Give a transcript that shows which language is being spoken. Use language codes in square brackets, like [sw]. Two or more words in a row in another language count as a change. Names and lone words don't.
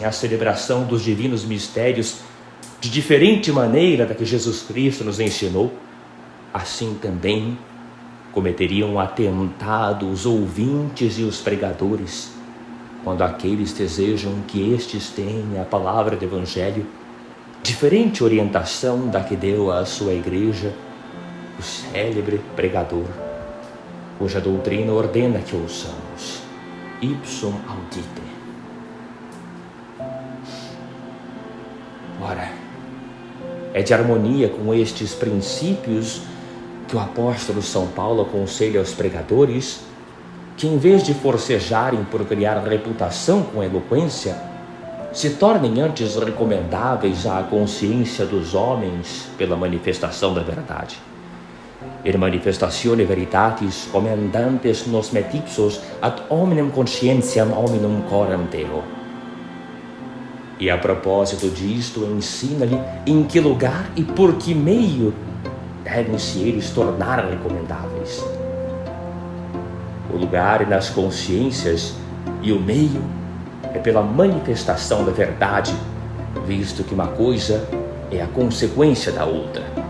[pt] a celebração dos divinos mistérios de diferente maneira da que Jesus Cristo nos ensinou, assim também cometeriam um atentado os ouvintes e os pregadores, quando aqueles desejam que estes tenham a palavra do Evangelho, diferente orientação da que deu à sua igreja o célebre pregador, cuja doutrina ordena que ouçamos, [la] ipsum audite. [pt] Ora, é de harmonia com estes princípios que o apóstolo São Paulo aconselha aos pregadores que, em vez de forcejarem por criar reputação com eloquência, se tornem antes recomendáveis à consciência dos homens pela manifestação da verdade. [la] In manifestatione veritatis commendantes nos metipsos ad hominem conscientiam hominum coram Deo. [pt] E a propósito disto, ensina-lhe em que lugar e por que meio devem-se eles tornar recomendáveis. O lugar é nas consciências e o meio é pela manifestação da verdade, visto que uma coisa é a consequência da outra.